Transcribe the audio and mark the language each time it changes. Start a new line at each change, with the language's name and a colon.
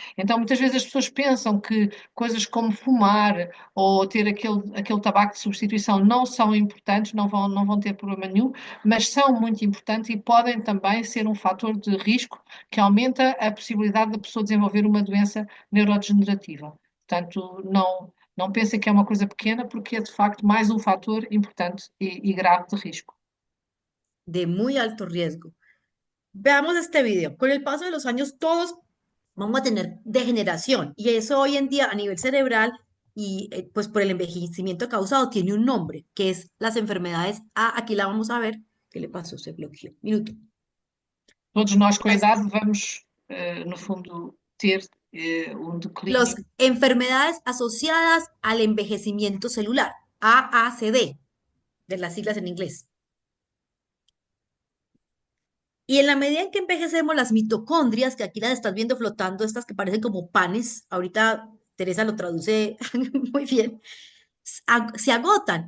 Portuguese: Então, muitas vezes as pessoas pensam que coisas como fumar ou ter aquele tabaco de substituição não são importantes, não vão ter problema nenhum, mas são muito importantes e podem também ser um fator de risco que aumenta a possibilidade da pessoa desenvolver uma doença neurodegenerativa. Portanto, não pensem que é uma coisa pequena, porque é de facto mais um fator importante e grave de risco.
Spanish: De muy alto riesgo. Veamos este video. Con el paso de los años, todos vamos a tener degeneración y eso hoy en día a nivel cerebral y pues por el envejecimiento causado tiene un nombre, que es las enfermedades. Ah, aquí la vamos a ver. ¿Qué le pasó? Se bloqueó. Minuto.
Portuguese: Todos nós, com a
Spanish: Las,
Portuguese: idade, vamos, no fundo, ter um
Spanish: las
Portuguese: declínio.
Spanish: enfermedades asociadas al envejecimiento celular, AACD, de las siglas en inglés. Y en la medida en que envejecemos, las mitocondrias, que aquí las estás viendo flotando, estas que parecen como panes, ahorita Teresa lo traduce muy bien, se agotan.